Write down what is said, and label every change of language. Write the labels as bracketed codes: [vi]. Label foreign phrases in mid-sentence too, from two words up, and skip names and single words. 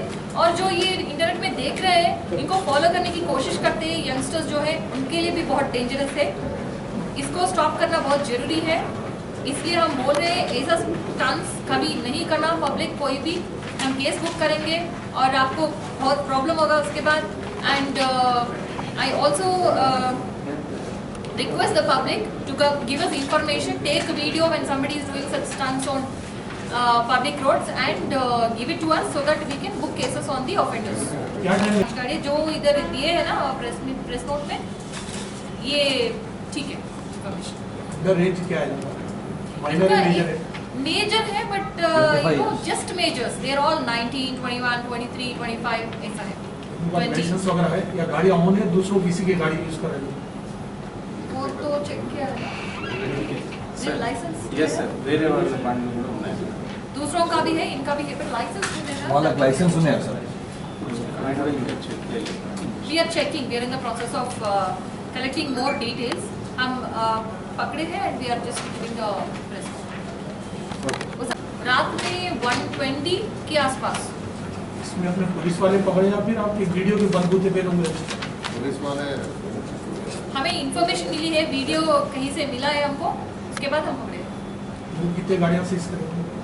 [hi] और जो ये इंटरनेट में देख रहे हैं, इनको फॉलो करने की कोशिश करते हैं यंगस्टर्स जो है, उनके लिए भी बहुत डेंजरस है। इसको स्टॉप करना बहुत ज़रूरी है, इसलिए हम बोल रहे हैं ऐसा स्टंट्स कभी नहीं करना। पब्लिक कोई भी, हम [en] case book [hi] करेंगे और आपको बहुत प्रॉब्लम होगा उसके बाद। [en] And I also request the public to give us information, take a video when somebody is doing such stunts on public roads and give it to us so that we can book cases on the offenders. [hi] गाड़ी जो इधर दिए है ना [en] press note [hi] में, ये ठीक है। इधर रेंज क्या है? माइनर है, मेजर है? [en] मेजर है, But you know just majors, they are all 19, 21, 23, 25 [hi] ऐसा है। [en] 20 [hi] लाइसेंस वगैरह है या गाड़ी ऑन है, दूसरों किसी की गाड़ी यूज कर रहे हैं? वो तो चेक किया है लाइसेंस। [en] Yes sir, [te] వేరే వాళ్ళ బండ్లు కూడా ఉన్నాయి। [hi] दूसरों का भी है, इनका भी है, पर लाइसेंस नहीं है। [te] వాళ్ళకి లైసెన్స్ ఉన్నాయా సార్? [en] We are checking, we are in the process of collecting more details. [hi] हम पकड़े हैं [en] and we are just giving the press. [hi] रात में 1:20 के आसपास। इसमें अपने पुलिस वाले पकड़े या फिर आपके वीडियो के बलबूते पे होंगे? पुलिस वाले, हमें इंफॉर्मेशन मिली है, वीडियो कहीं से मिला है हमको, उसके बाद हम पकड़े। वो कितने गाड़ियाँ सीज करेंगे?